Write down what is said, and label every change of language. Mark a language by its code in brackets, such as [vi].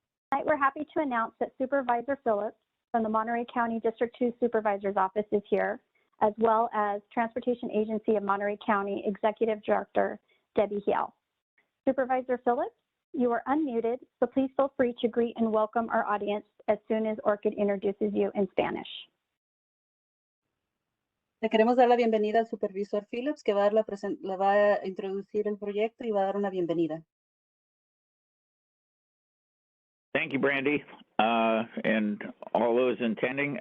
[en] Tonight, we're happy to announce that Supervisor Phillips from the Monterey County District 2 Supervisor's Office is here, as well as Transportation Agency of Monterey County Executive Director Debbie Hale. Supervisor Phillips, you are unmuted, so please feel free to greet and welcome our audience as soon as Orchid introduces you in Spanish. [es] Le queremos dar la bienvenida al Supervisor Phillips, que va a introducir el proyecto y va a dar una bienvenida. [en] Thank you, Brandy, and all those attending.